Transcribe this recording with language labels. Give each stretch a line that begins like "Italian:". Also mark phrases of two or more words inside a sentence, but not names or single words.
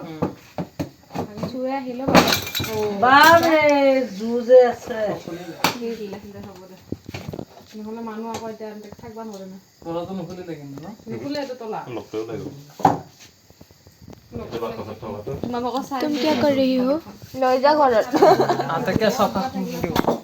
Assamese: চুৱে আহিলে বাপৰে জু যে আছে নহ'লে মানুহ আকৌ এতিয়া থাকিব নোৱাৰে ন তলাটো নুখুলিলে কিন্তু ন নুখুলে এইটো তলা লগটোও লাগিব তোমালোকৰ চাই
Hindi: तुम क्या कर रही हो
Assamese: লৈ যা ঘৰত আটাইকে চাফা দিব